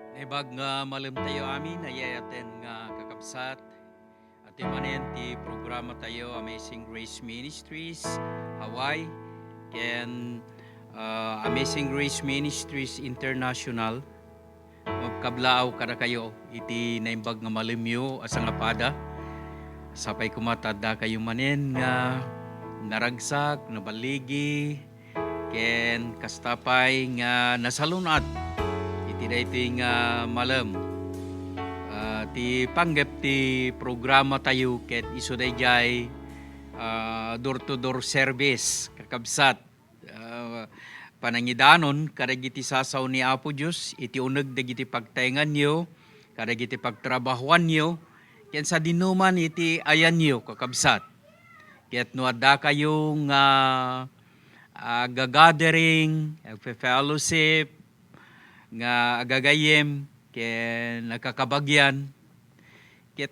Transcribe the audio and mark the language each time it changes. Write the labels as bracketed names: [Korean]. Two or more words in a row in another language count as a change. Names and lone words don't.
[Iloko] Naimbag nga malam tayo amin, ayayaten nga kakabsat. At manen ti programa tayo Amazing Grace Ministries, Hawaii, ken Amazing Grace Ministries International. Magkablaaw kada kayo, iti naimbag nga malimyo asang apada. Sapay kumatada kayo manen nga naragsak, nabaligi, ken kastapay nga nasalunat. Iti daytoy nga malam. Ti panggap ti programa tayo ket isu dayjay [English] door-to-door service [Iloko] kakabsat. Panangidanon kadagiti sasaw ni Apo Dios iti uneg dagiti pagtaengan nyo, kadagiti pagtrabahuan nyo, ken sa dinuman iti ayan nyo kakabsat. Ket no adda kayong gagathering, fellowship, nga agagayem, ken nakakabagyan, ket